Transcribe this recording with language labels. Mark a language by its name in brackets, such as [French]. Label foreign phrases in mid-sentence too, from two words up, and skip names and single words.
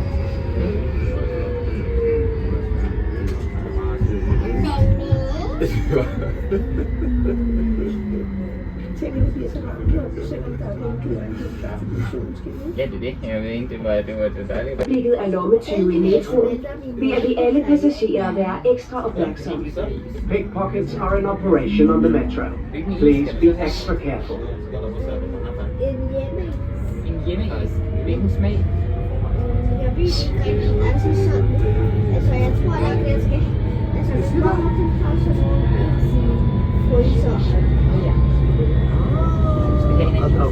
[Danish] Tænk, at det bliver så varmt, selvom der er vinduer og en helt klar solskin. Ja, det er det. Jeg ved ikke, det var dejligt. øjeblikket er lommetyve i metroen, beder vi alle passagerer være ekstra opmærksomme. [English] Pickpockets are in operation on the metro. Please be extra careful. [Danish] En hjemme. En hjemmeis. Hvilken smag? Jeg ved ikke rigtig, altså sådan. Altså jeg tror ikke, jeg skal. Altså hvis man har til pause, så må man ikke sige fryser. Ja. Skal vi have en anden?